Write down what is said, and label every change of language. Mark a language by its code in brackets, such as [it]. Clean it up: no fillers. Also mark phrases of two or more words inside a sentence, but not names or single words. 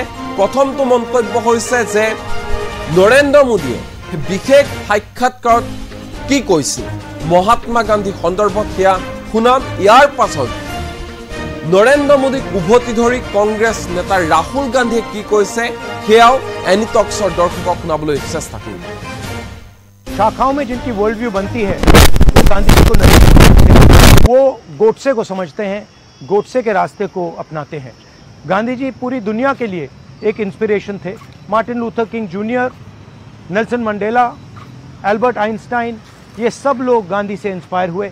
[as] প্ৰথমটো মন্তব্য হৈছে যে নৰেন্দ্ৰ মোদীয়ে বিশেষ সাক্ষাৎকাৰত কি কৈছিল মহাত্মা গান্ধী সন্দৰ্ভত সেয়া শুনাম। ইয়াৰ পাছত নৰেন্দ্ৰ মোদীক উভতি ধৰি কংগ্ৰেছ নেতা ৰাহুল গান্ধীয়ে কি কৈছে সেয়াও এনিটক্সৰ দৰ্শকক শুনাবলৈ চেষ্টা কৰিম। [hi] शाखाओं में जिनकी [en] world view [hi] बनती है वो गांधी जी को नहीं समझते, वो गोडसे को समझते हैं, गोडसे के रास्ते को अपनाते हैं। गांधी जी पूरी दुनिया के लिए एक इंस्पिरेशन थे। मार्टिन लूथर किंग जूनियर, नेल्सन मंडेला, एल्बर्ट आइंस्टाइन, ये सब लोग गांधी से इंस्पायर हुए।